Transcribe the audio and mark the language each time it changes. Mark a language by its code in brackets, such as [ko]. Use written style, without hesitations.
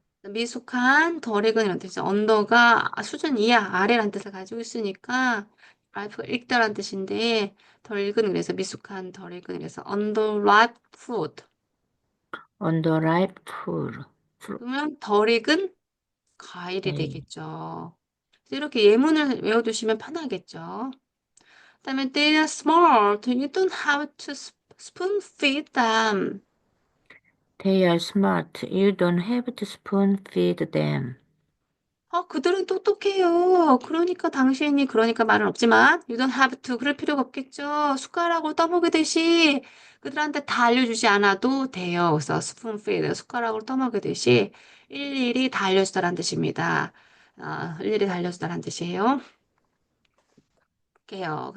[ko] 미숙한 덜 익은 이런 뜻이죠. 언더가 수준 이하 아래란 뜻을 가지고 있으니까 ripe가 익다란 뜻인데 덜 익은 그래서 미숙한 덜 익은 그래서 [en] underripe fruit Underripe fruit. [ko] 그러면 덜 익은 과일이 네. 되겠죠. 이렇게 예문을 외워두시면 편하겠죠. 그다음에 [en] they are smart. You don't have to spoon feed them. They are smart. You don't have to spoon feed them. [ko] 그들은 똑똑해요. 그러니까 말은 없지만 [en] you don't have to [ko] 그럴 필요가 없겠죠. 숟가락으로 떠먹이듯이 그들한테 다 알려주지 않아도 돼요. 그래서 spoon feed 숟가락으로 떠먹이듯이 일일이 다 알려주다라는 뜻입니다. 일일이 다 알려주다라는 뜻이에요. 볼게요.